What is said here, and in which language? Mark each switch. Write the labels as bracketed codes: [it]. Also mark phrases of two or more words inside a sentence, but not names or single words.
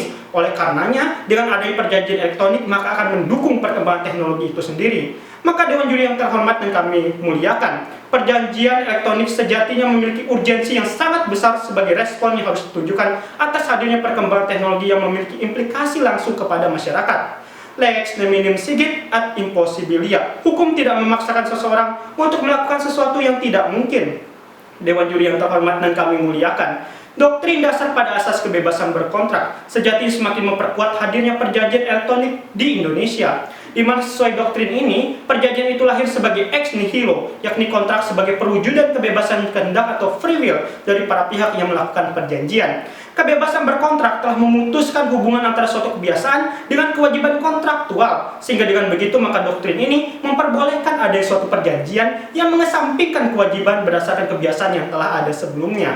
[id] Oleh karenanya, dengan adanya perjanjian elektronik, maka akan mendukung perkembangan teknologi itu sendiri. Maka Dewan Juri yang terhormat dan kami muliakan, perjanjian elektronik sejatinya memiliki urgensi yang sangat besar sebagai respon yang harus ditunjukkan atas hadirnya perkembangan teknologi yang memiliki implikasi langsung kepada masyarakat. [la] Lex neminim sigit ad impossibilia. [id] Hukum tidak memaksakan seseorang untuk melakukan sesuatu yang tidak mungkin. Dewan Juri yang terhormat dan kami muliakan, doktrin dasar pada asas kebebasan berkontrak sejatinya semakin memperkuat hadirnya perjanjian elektronik di Indonesia, di mana sesuai doktrin ini, perjanjian itu lahir sebagai [la] ex nihilo, [id] yakni kontrak sebagai perwujudan kebebasan kehendak atau [en] free will [id] dari para pihak yang melakukan perjanjian. Kebebasan berkontrak telah memutuskan hubungan antara suatu kebiasaan dengan kewajiban kontraktual, sehingga dengan begitu maka doktrin ini memperbolehkan adanya suatu perjanjian yang mengesampingkan kewajiban berdasarkan kebiasaan yang telah ada sebelumnya.